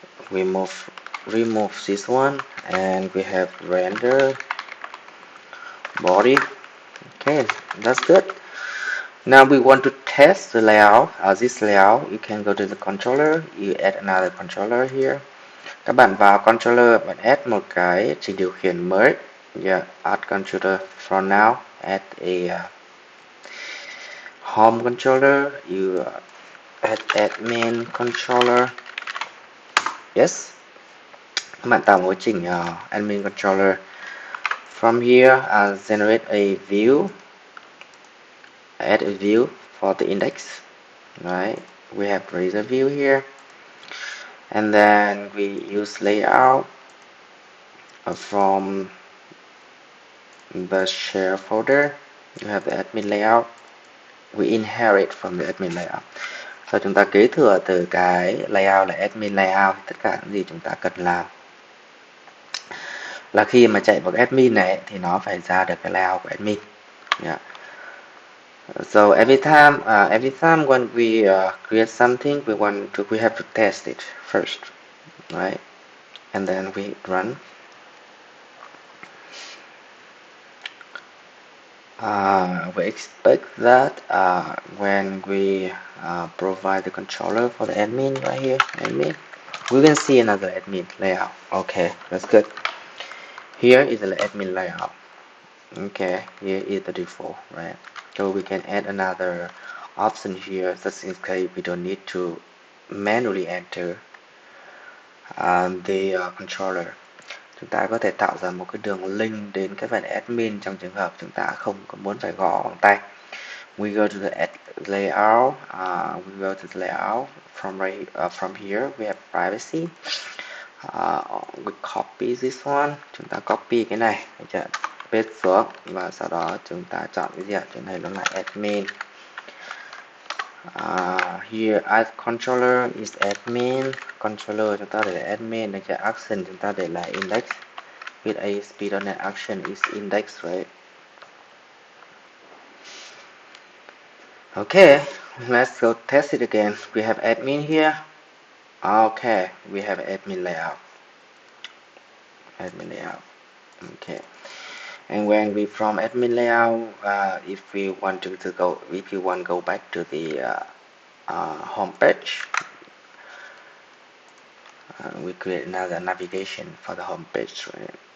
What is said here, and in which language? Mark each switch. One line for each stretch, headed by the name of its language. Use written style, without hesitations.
English: We remove this one, and we have render body. Okay, that's good. Now we want to test the layout. This layout, you can go to the controller, you add another controller here.
Vietnamese: Các bạn vào controller, bạn add một cái trình điều khiển mới.
English: Yeah, add controller. For now, add a home controller. You add admin controller. Yes,
Vietnamese: các bạn tạo một trình admin controller.
English: From here, generate a view, add a view for the index. Right, we have razor view here, and then we use layout from the share folder. You have the admin layout. We inherit from the admin layout.
Vietnamese: So chúng ta kế thừa từ cái layout là admin layout. Tất cả những gì chúng ta cần làm là khi mà chạy vào cái admin này thì nó phải ra được cái layout của admin. Yeah.
English: So every time when we create something, we have to test it first, right? And then we run. We expect that when we provide the controller for the admin right here, admin, we will see another admin layout. Okay, that's good. Here is the admin layout. Okay, here is the default, right? So we can add another option here, such in case we don't need to manually enter the controller.
Vietnamese: Chúng ta có thể tạo ra một cái đường link đến cái phần admin trong trường hợp chúng ta không có muốn phải gõ bằng tay.
English: We go to the layout. We go to the layout from here. We have privacy. We copy this one.
Vietnamese: Chúng ta copy cái này, paste xuống và sau đó chúng ta chọn cái gì ạ? Chỗ này nó là admin.
English: Here add controller is admin.
Vietnamese: Controller chúng ta để là admin, đây action chúng ta để là index.
English: With ASP.NET action is index, right? Okay, let's go test it again. We have admin here. Okay, we have admin layout. Admin layout. Okay, and when we from admin layout, if you want to go back to the home page, we create another navigation for the home page. Right?